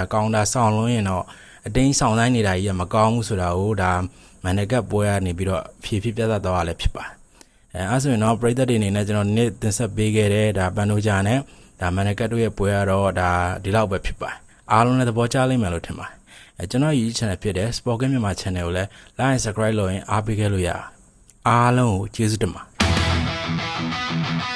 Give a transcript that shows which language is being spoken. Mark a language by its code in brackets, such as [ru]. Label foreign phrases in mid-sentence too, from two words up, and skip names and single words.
[my] ကောင်တာဆောင်းလုံးရင်တော့အတင်းဆောင်တိုင်းနေတာကြီးကမကောင်းဘူးဆိုတာကိုဒါမန်နယ်ကပ်ပွဲကနေပြီးတော့ဖြည့်ပြသသွားရလဲဖြစ်ပါတယ်အဲ့ဆိုရင်တော့ပရိသတ်တွေအနေနဲ့ကျွန်တော်နေ့တင်ဆက်ပေးခဲ့တယ်ဒါပန်ဒိုဂျာနဲ့ဒါမန်နယ်ကပ်တို့ရဲ့ပွဲကတော့ဒါဒီလောက်ပဲဖြစ်ပါတယ်အားလုံးလည်းသဘောကျလိမ့်မယ်လို့ထင်ပါတယ်ကျွန်တော် [en] YouTube channel [my] ဖြစ်တဲ့ Sport Game မြန်မာ channel ကိုလည်း [en] like and subscribe [my] လုပ်ရင်အားပေးခဲ့လို့ရအားလုံးကိုကျေးဇူးတင်ပါတယ်